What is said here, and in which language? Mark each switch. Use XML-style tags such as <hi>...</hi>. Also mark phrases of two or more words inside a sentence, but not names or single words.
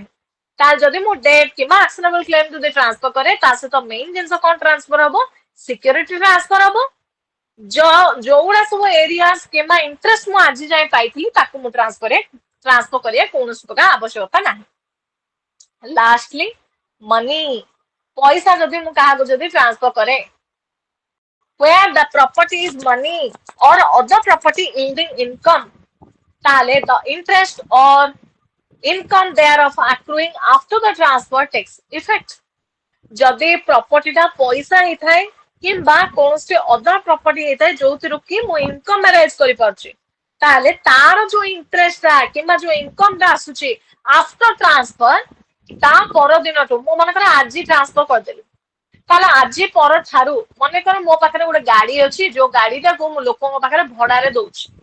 <or>ତାହେଲେ ଯଦି ମୁଁ ଡେଟ୍ କିମ୍ବା</or> <en>actionable claim</en> <or>ଯଦି ଟ୍ରାନ୍ସଫର କରେ ତା ସହିତ ମେନ୍ ଜିନିଷ କଣ ଟ୍ରାନ୍ସଫର ହବ</or> <en>security transfer</en> <or>ହବ। ଯୋଉଗୁଡା ସବୁ ଏରିଆସ୍ କିମ୍ବା ଇଣ୍ଟରେଷ୍ଟ ମୁଁ ଆଜି ଯାଏ ପାଇଥିଲି ତାକୁ ମୁଁ ଟ୍ରାନ୍ସଫର କରିବା କୌଣସି ପ୍ରକାର ଆବଶ୍ୟକତା ନାହିଁ।</or> <en>lastly money</en> <or>ପଇସା ଯଦି ମୁଁ କାହାକୁ ଯଦି ଟ୍ରାନ୍ସଫର କରେ</or> <en>where the property is money or other property yielding income ତାହେଲେ the interest or income thereof accruing after the transfer takes effect।</en> <or>ଯଦି ପ୍ରପର୍ଟିଟା ପଇସା ହେଇଥାଏ କିମ୍ବା କୌଣସି</or> <en>other property</en> <or>ହେଇଥାଏ ଯୋଉଥିରୁ କି ମୁଁ</or> <en>income arrange</en> <or>କରିପାରୁଛି ତାହେଲେ ତାର ଯୋଉ ଇଣ୍ଟରେଷ୍ଟଟା କିମ୍ବା ଯୋଉ ଇନକମଟା ଆସୁଛି</or> <en>after transfer</en> <or>ତା ପରଦିନଠୁ ମୁଁ ମନେକର ଆଜି ଟ୍ରାନ୍ସଫର କରିଦେଲି ତାହେଲେ ଆଜି ପରଠାରୁ ମନେକର ମୋ ପାଖରେ ଗୋଟେ ଗାଡି ଅଛି ଯୋଉ ଗାଡିଟାକୁ ମୁଁ ଲୋକଙ୍କ ପାଖରେ ଭଡାରେ ଦଉଛି</or>